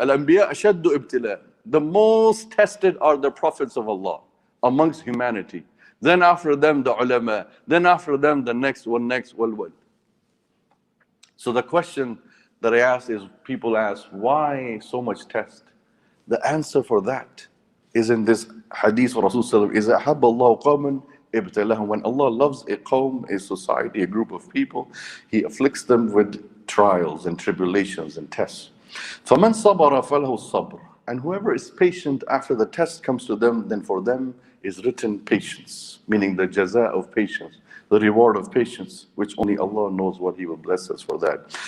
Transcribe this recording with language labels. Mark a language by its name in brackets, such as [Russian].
[Arabic] Al-anbiya ashaddu ibtila'an. [English] The most tested are the prophets of Allah amongst humanity. Then after them the ulama. Then after them the next one, wal. So the question that I ask is, people ask, why so much test? The answer for that is in this hadith of Rasulullah. [Arabic] إِذَا أَحَبَّ اللَّهُ قَوْمًا ibtalahum. [English] When Allah loves a qawm, a society, a group of people, He afflicts them with trials and tribulations and tests. [Arabic] فَمَنْ صَبَرَ فَلَهُ الصَّبْرُ. [English] And whoever is patient after the test comes to them, then for them is written patience, meaning the jaza of patience, the reward of patience, which only Allah knows what He will bless us for that.